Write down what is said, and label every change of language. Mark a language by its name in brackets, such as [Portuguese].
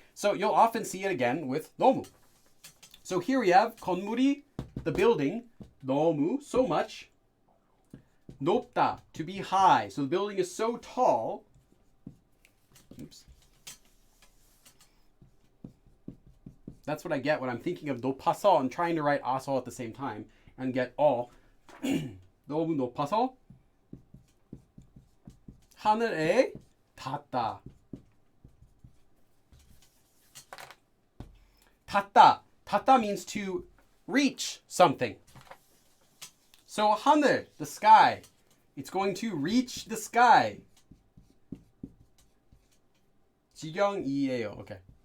[English] So you'll often see it again with 너무. So here we have 건물이, the building, 너무, so much. 높다, to be high. So the building is so tall. Oops. That's what I get when I'm thinking of 높아서 and trying to write 아서 at the same time and get all. [Korean] 너무 높아서 하늘에 닿다. 닿다. [English] 닿다 means to reach something. So 하늘, the sky. It's going to reach the sky. [Korean] 지경이에요. Okay.